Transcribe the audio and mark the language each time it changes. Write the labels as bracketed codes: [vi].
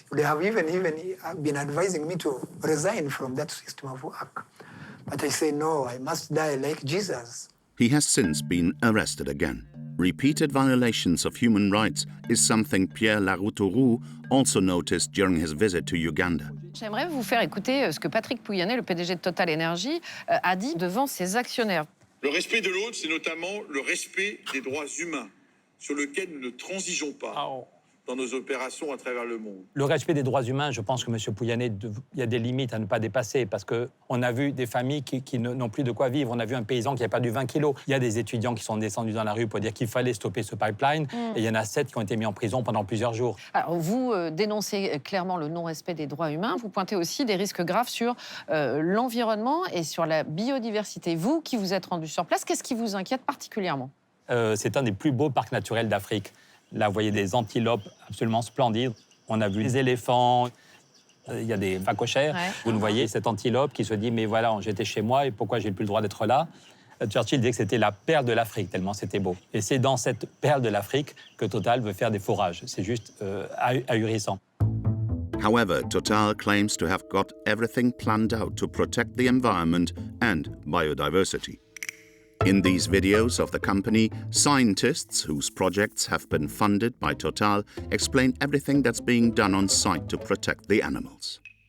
[en] They have even been advising me to resign from that system of work. But I say, no, I must die like Jesus. He has since been arrested again. Repeated violations of human rights is something Pierre Laroutourou also noticed during his visit to Uganda. [fr] J'aimerais vous faire écouter ce que Patrick Pouyanné, le PDG de TotalEnergies, a dit devant ses actionnaires. Le respect de l'autre, c'est notamment le respect des droits humains, sur lequel nous ne transigeons pas dans nos opérations à travers le monde. Le respect des droits humains, je pense que M. Pouyanné, il y a des limites à ne pas dépasser parce qu'on a vu des familles qui n'ont plus de quoi vivre. On a vu un paysan qui a perdu 20 kilos. Il y a des étudiants qui sont descendus dans la rue pour dire qu'il fallait stopper ce pipeline. Et il y en a 7 qui ont été mis en prison pendant plusieurs jours. Alors, vous dénoncez clairement le non-respect des droits humains. Vous pointez aussi des risques graves sur l'environnement et sur la biodiversité. Vous, qui vous êtes rendu sur place, qu'est-ce qui vous inquiète particulièrement? C'est un des plus beaux parcs naturels d'Afrique. Là, vous voyez des antilopes absolument splendides. On a vu des éléphants, il y a des phacochères. Ouais. Vous ne voyez cette antilope qui se dit « mais voilà, j'étais chez moi et pourquoi j'ai plus le droit d'être là ?» Churchill disait que c'était la perle de l'Afrique, tellement c'était beau. Et c'est dans cette perle de l'Afrique que Total veut faire des forages. C'est juste ahurissant. [en] However, Total claims to have got everything planned out to protect the environment and biodiversity. In these videos of the company, scientists whose projects have been funded by Total explain everything that's being done on site to protect the animals.